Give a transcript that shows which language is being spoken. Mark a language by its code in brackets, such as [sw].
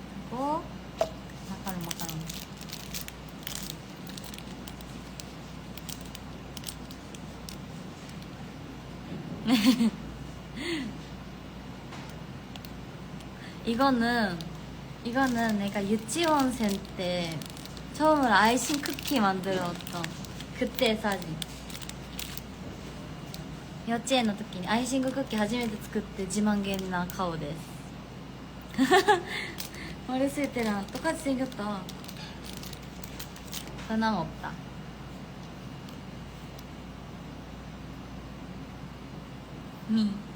[ko] 그리고 마카롱. 이거는 내가 유치원생 때 처음으로 아이싱 쿠키 만들었던 그때 사진. [ja] 幼稚園の時にアイシングクッキー初めて作って自慢げな顔です。 [ko] 어렸을 때랑 똑같이 생겼다. 변함없다. 미.